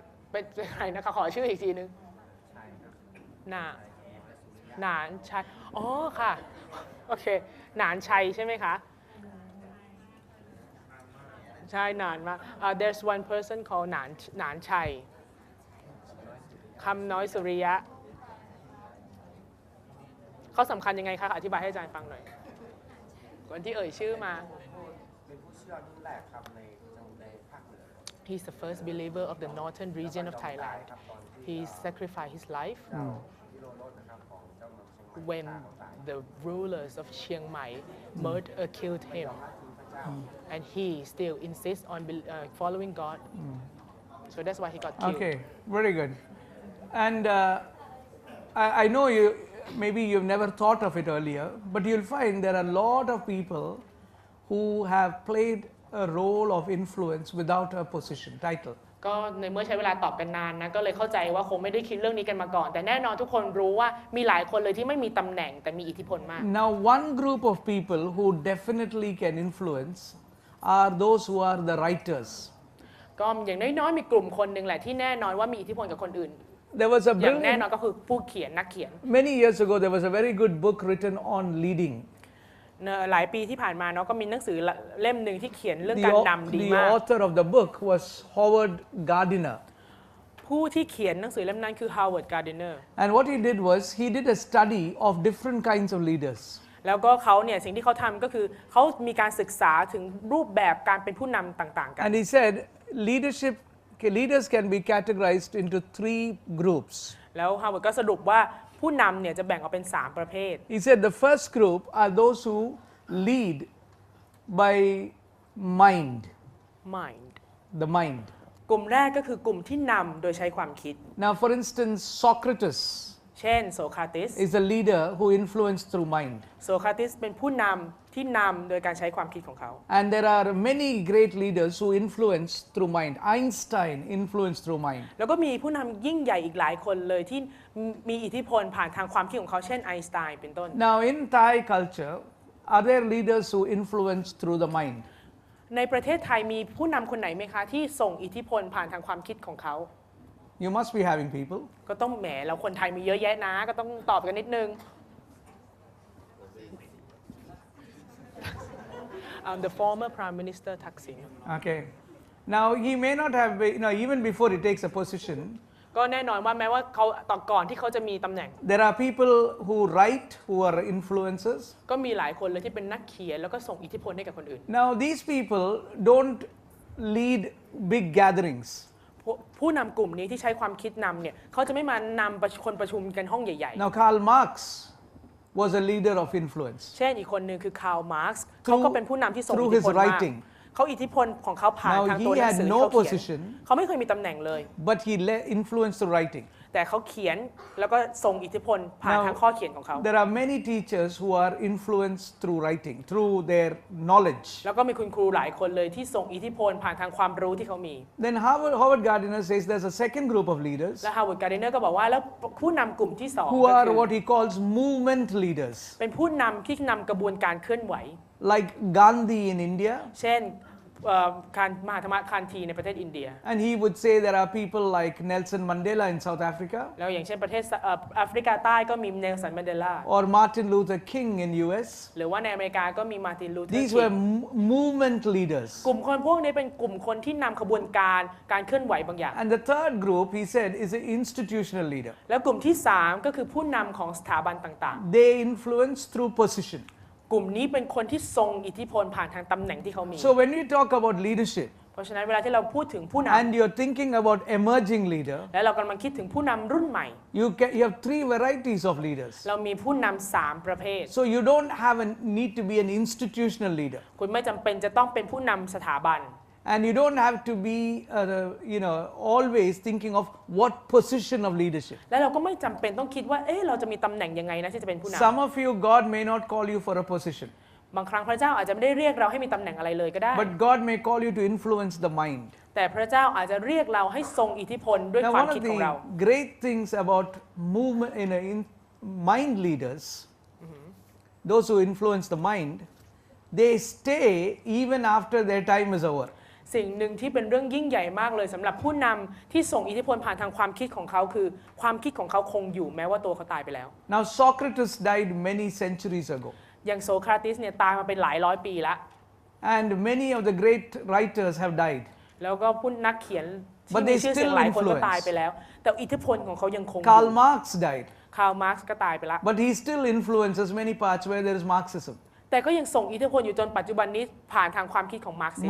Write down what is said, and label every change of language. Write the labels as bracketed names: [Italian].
[Thai] เป็นใครนะคะขอชื่ออีกทีนึงหนานชัยอ๋อค่ะโอเคหนานชัยใช่ไหมคะใช่นานมาก [English] there's one person called [Thai] หนานชัยคำน้อยสุริยะเขาสำคัญยังไงคะอธิบายให้อาจารย์ฟังหน่อยคนที่เอ่ยชื่อมา เป็นผู้เชื่อรุ่นแรกครับในภาคเหนือ [English] He's the first believer of the northern region of Thailand. He sacrificed his life when the rulers of Chiang Mai killed him, and he still insists on following God. So that's why he got killed. Okay, very good. And I know maybe you've never thought of it earlier, but you'll find there are a lot of people who have played a role of influence without a position, title. [Thai] ก็ในเมื่อใช้เวลาตอบกันนานนะก็เลยเข้าใจว่าคงไม่ได้คิดเรื่องนี้กันมาก่อนแต่แน่นอนทุกคนรู้ว่ามีหลายคนเลยที่ไม่มีตำแหน่งแต่มีอิทธิพลมาก [English] Now one group of people who definitely can influence are those who are the writers. [Thai] ก็อย่างน้อยๆมีกลุ่มคนหนึ่งแหละที่แน่นอนว่ามีอิทธิพลกับคนอื่น [English] There was a [Thai] อย่างแน่นอน [English] brilliant, [Thai] ก็คือผู้เขียนนักเขียน [English] many years ago there was a very good book written on leading. [Thai] หลายปีที่ผ่านมาเนาะก็มีหนังสือเล่มหนึ่งที่เขียนเรื่องการนำดี [English] The [Thai] มาก [English] author of the book was Howard Gardner. [Thai] ผู้ที่เขียนหนังสือเล่มนั้นคือ Howard Gardner [English] And what he did was he did a study of different kinds of leaders. [Thai] แล้วก็เขาเนี่ยสิ่งที่เขาทำก็คือเขามีการศึกษาถึงรูปแบบการเป็นผู้นำต่างๆกัน [English] And he said leaders can be categorized into 3 groups. [Thai] แล้ว Howard ก็สรุปว่าผู้นำเนี่ยจะแบ่งออกเป็น3ประเภท [English] He said the first group are those who lead by mind, the mind. [Thai] กลุ่มแรกก็คือกลุ่มที่นำโดยใช้ความคิด [English] Now for instance, Socrates [Thai] เช่นโสคราติส [English] is a leader who influenced through mind. [Thai] โสคราติสเป็นผู้นำที่นำโดยการใช้ความคิดของเขา [English] And there are many great leaders who influence through mind. Einstein influenced through mind. [Thai] แล้วก็มีผู้นำยิ่งใหญ่อีกหลายคนเลยที่มีอิทธิพลผ่านทางความคิดของเขาเช่นไอน์สไตน์เป็นต้น [English] Now in Thai culture, are there leaders who influence through the mind? [Thai] ในประเทศไทยมีผู้นำคนไหนไหมคะที่ส่งอิทธิพลผ่านทางความคิดของเขา [English] You must be having people. [Thai] ก็ต้องแหมเราคนไทยมีเยอะแยะนะก็ต้องตอบกันนิดนึง [English] The former Prime Minister Thaksin Okay. Now he may not have, even before he takes a position, [Thai] ก็แน่นอนว่าแม้ว่าเขาต่อก่อนที่เขาจะมีตำแหน่ง [English] There are people who write, who are influencers. [Thai] ก็มีหลายคนเลยที่เป็นนักเขียนแล้วก็ส่งอิทธิพลให้กับคนอื่น [English] Now, these people don't lead big gatherings. [Thai] ผู้นำกลุ่มนี้ที่ใช้ความคิดนำเนี่ยเขาจะไม่มานำคนประชุมกันห้องใหญ่ [English] Now, Karl Marx was a leader of influence. [Thai] ๆ เช่นอีกคนหนึ่งคือคาร์ลมาร์กซ์เขาก็เป็นผู้นำที่ส่ง [English] through [Thai] อิทธิพล [English] his [Thai] มาก [English] writing. [Thai] เขาอิทธิพลของเขาผ่าน [English] Now, [Thai] ทาง [English] he [Thai] ตัวหนัง [English] had [Thai] สือ [English] no [Thai] ที่เขาเขียน [English] position, [Thai] เขาไม่เคยมีตำแหน่งเลย [English] but he influenced the writing. [Thai] แต่เขาเขียนแล้วก็ส่งอิทธิพลผ่านทางข้อเขียนของเขา [English] There are many teachers who are influenced through writing, through their knowledge. [Thai] แล้วก็มีคุณครูหลายคนเลยที่ส่งอิทธิพลผ่านทางความรู้ที่เขามี [English] Then Howard Gardner says there's a second group of leaders [Thai] และฮาวเวิร์ดการ์ดิเนอร์ก็บอกว่าแล้วผู้นำกลุ่มที่สอง [English] who [Thai] ก็ [English] are [Thai] คือ [English] what he calls movement leaders, [Thai] เป็นผู้นำที่นำกระบวนการเคลื่อนไหว [English] like Gandhi in India. [Thai] เช่นการมหาธรรมคานธีในประเทศอินเดีย [English] And he would say there are people like Nelson Mandela in South Africa [Thai] แล้วอย่างเช่นประเทศแอฟริกาใต้ก็มีเนลสัน มันเดลา [English] or Martin Luther King in US. [Thai] หรือว่าในอเมริกาก็มีมาร์ติน ลูเทอร์ [English] These [Thai] คิ [English] were [Thai] ง [English] movement leaders. [Thai] กลุ่มคนพวกนี้เป็นกลุ่มคนที่นำขบวนการการเคลื่อนไหวบางอย่าง [English] And the third group, he said, is an institutional leader. [Thai] แล้วกลุ่มที่3ก็คือผู้นำของสถาบันต่าง [English] They influence through position. [Thai] ๆ กลุ่มนี้เป็นคนที่ทรงอิทธิพลผ่านทางตำแหน่งที่เขามี [English] So when we talk about leadership [Thai] เพราะฉะนั้นเวลาที่เราพูดถึงผู้น [English] and you're thinking about emerging leader, [Thai] ำและเรากำลังคิดถึงผู้นำรุ่นใหม่ [English] you have three varieties of leaders. [Thai] เรามีผู้นำ3ประเภท [English] So you don't need to be an institutional leader. [Thai] คุณไม่จำเป็นจะต้องเป็นผู้นำสถาบัน [English] And you don't have to be, always thinking of what position of leadership. [Thai] และเราก็ไม่จำเป็นต้องคิดว่าเราจะมีตำแหน่งยังไงนะที่จะเป็นผู้น [English] Some of you, God may not call you for a position, [Thai] ำบางครั้งพระเจ้าอาจจะไม่ได้เรียกเราให้มีตำแหน่งอะไรเลยก็ได้ [English] but God may call you to influence the mind. [Thai] แต่พระเจ้าอาจจะเรียกเราให้ทรงอิทธิพลด้วย [English] Now, [Thai] ความ [English] one [Thai] คิด [English] of [Thai] ของเรา [English] the great things about movement in mind leaders, those who influence the mind, they stay even after their time is over. [Thai] สิ่งหนึ่งที่เป็นเรื่องยิ่งใหญ่มากเลยสำหรับผู้นำที่ส่งอิทธิพลผ่านทางความคิดของเขาคือความคิดของเขาคงอยู่แม้ว่าตัวเขาตายไปแล้ว [English] Now, Socrates died many centuries ago, [Thai] อย่างโสเคราติสเนี่ยตายมาเป็นหลายร้อยปีแล้ว [English] and many of the great writers have died. [Thai] แล้วก็ผู้นักเขียน [English] But [Thai] ที่มี [English] they [Thai] ชื่อเสียง [English] still [Thai] หลายคนก็ [English] influence. [Thai] ตายไปแล้ว แต่อิทธิพลของเขายังคงอยู่ [English] Karl Marx died, [Thai] คาร์ลมาร์กซ์ก็ตายไปแล้ว [English] but he still influences many parts where there is Marxism. [Thai] แต่ก็ยังส่งอิทธิพลอยู่จนปัจจุบันนี้ผ่านทางความคิดของมาร์กซิส